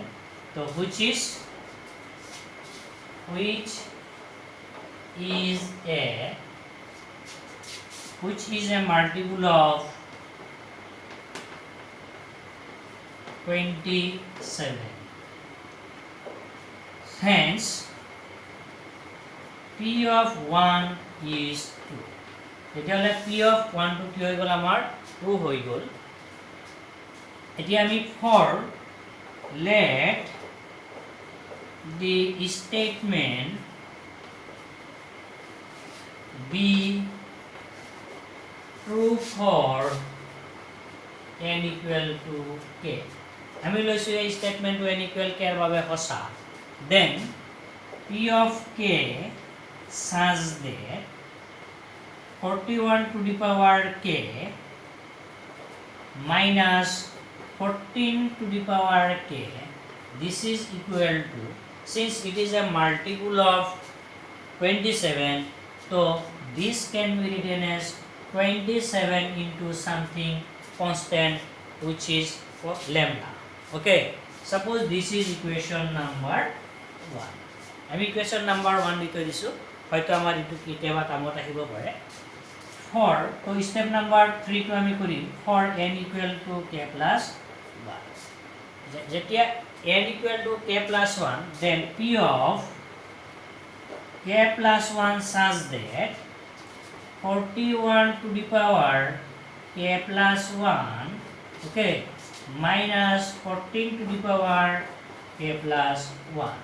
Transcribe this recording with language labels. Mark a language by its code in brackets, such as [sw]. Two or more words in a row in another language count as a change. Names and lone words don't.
[en] So which is a multiple of 27. Hence P of 1 is 2. [as] তেতিয়াহ'লে [en] P of 1 to [as] কি হৈ গ'ল আমাৰ 2 হৈ গ'ল এতিয়া আমি [en] for let the statement be true for n equal to k. [as] আমি লৈছো এই স্টেটমেন্টটো [en] n equal k [as] এর বাবে সঁচা [en] then P of k such that 41 to the power k minus 14 to the power k, this is equal to, since it is a multiple of 27, so this can be written as 27 into something constant which is for lambda. Okay, suppose this is equation number 1. [as] আমি [en] equation number 1 [as] লিখি দিছো হয়তো আমাৰ ইটো কিতেবা কামত আহিব পাৰে for তো [en] step number 3 [as] টো আমি কৰিম [en] for n equal to k plus 1. যেতিয়া n equal to k plus 1, then P of k plus 1 such that 41 to the power k plus 1, okay, minus 14 to the power k plus 1.